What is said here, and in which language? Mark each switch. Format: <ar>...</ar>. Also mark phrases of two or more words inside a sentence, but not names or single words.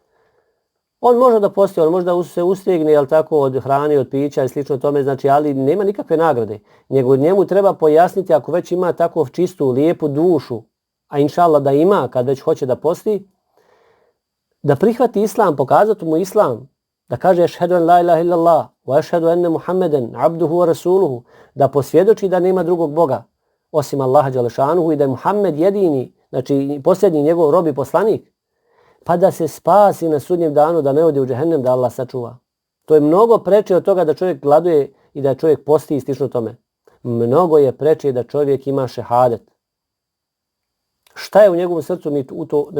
<bs>On može da posti, on može da se ustegne, jel tako, od hrane, od pića i slično tome, znači, ali nema nikakve nagrade. Njemu treba pojasniti, ako već ima tako čistu, lijepu dušu, a inšallah da ima, kad već hoće da posti, da prihvati islam, pokazati mu islam, da kaže</bs> <ar>أشهد أن لا إله إلا الله وأشهد أن محمدا عبده ورسوله,</ar> <bs>da posvjedoči da nema drugog Boga, osim Allaha dželešanuhu i da je Muhammed jedini, znači posljednji njegov rob i poslanik, pa da se spasi na sudnjem danu, da ne ode u džehennem, da Allah sačuva. To je mnogo preče od toga da čovjek gladuje i da čovjek posti i slično tome. Mnogo je preče da čovjek ima šehadet. Šta je u njegovom srcu, mi u to ne ulazimo.</bs>